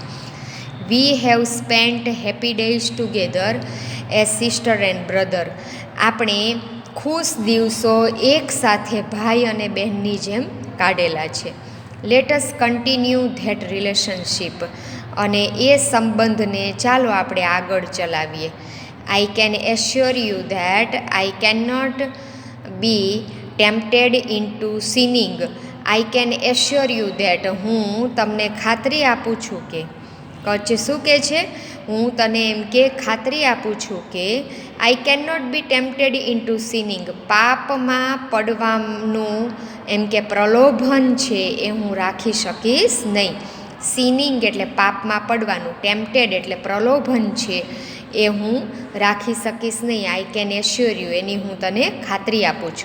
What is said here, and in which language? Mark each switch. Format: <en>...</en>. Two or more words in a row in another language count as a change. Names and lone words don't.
<en>We have spent happy days together as sister and brother.</en> <gu>આપણે ખુશ દિવસો એક સાથે ભાઈ અને બહેનની જેમ કાઢેલા છે.</gu> <en>Let us continue that relationship.</en> <gu>અને એ સંબંધને ચાલો આપણે આગળ ચલાવીએ.</gu> <en>I can assure you that I cannot be tempted into sinning. I can assure you that</en> <gu>હું તમને ખાતરી આપું છું કે, કચ્છ શું કહે છે? હું તને એમ કે ખાતરી આપું છું કે</gu> <en>I cannot be tempted into sinning.</en> <gu>પાપમાં પડવાનું એમ કે પ્રલોભન છે એ હું રાખી શકીશ નહીં. સિનિંગ એટલે પાપમાં પડવાનું, ટેમ્પટેડ એટલે પ્રલોભન છે એ હું રાખી શકીશ નહીં.</gu> <en>I can assure you,</en> <gu>એની હું તને ખાતરી આપું છું.</gu>